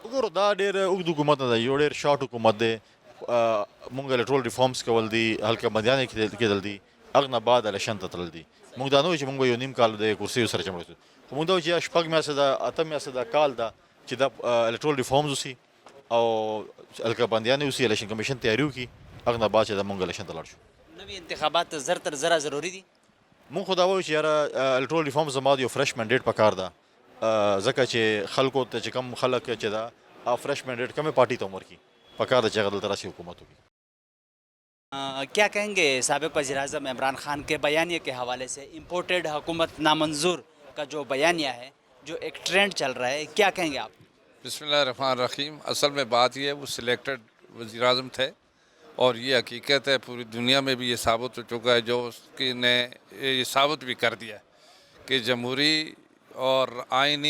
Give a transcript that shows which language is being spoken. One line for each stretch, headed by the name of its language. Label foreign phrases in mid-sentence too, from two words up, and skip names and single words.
Pashto: وګورو دا ډېر اوږد حکومت نه دی یو ډېر شارټ حکومت دی مونږ
English: electoral reforms
Pashto: کول دي هلکه بندیانې کېدل دي هغه نه بعد الیکشن ته تلل دي مونږ دا نه وایو چې مونږ به یو نیم کال د کرسیو سره چمړو خو مونږ دا وایو چې شپږ میاشتې ده اته میاشتې ده کال ده چې دا
English: electoral reforms
Pashto: وسي او هلکه بندیانې وسي الیکشن کمیشن تیاري وکړي هغه نه بعد چې دا مونږ الیکشن ته لاړ شو نوي انتخابات زر تر زره ضروري دي مونږ خو دا وایو چې یاره
English: electoral reform
Pashto: زما د یو
English: fresh mandate
Pashto: پکار ده ځکه چې خلکو ته چې کم خلک چې دا
English: fresh mandate
Pashto: کمې پارټي ته ورکړي پکار ده چې هغه دلته راشي حکومت وکړي
Urdu: کیا کہیں گے سابق وزیر اعظم عمران خان کے بیانیے کے حوالے سے امپورٹڈ حکومت نامنظور کا جو بیانیہ ہے جو ایک ٹرینڈ چل رہا ہے کیا کہیں گے آپ
Arabic: بسم اللہ الرحمن الرحیم
Urdu: اصل میں بات یہ ہے وہ سلیکٹڈ وزیر اعظم تھے اور یہ حقیقت ہے پوری دنیا میں بھی یہ ثابت ہو چکا ہے جو اس کی نے یہ ثابت بھی کر دیا ہے کہ جمہوری اور آئینی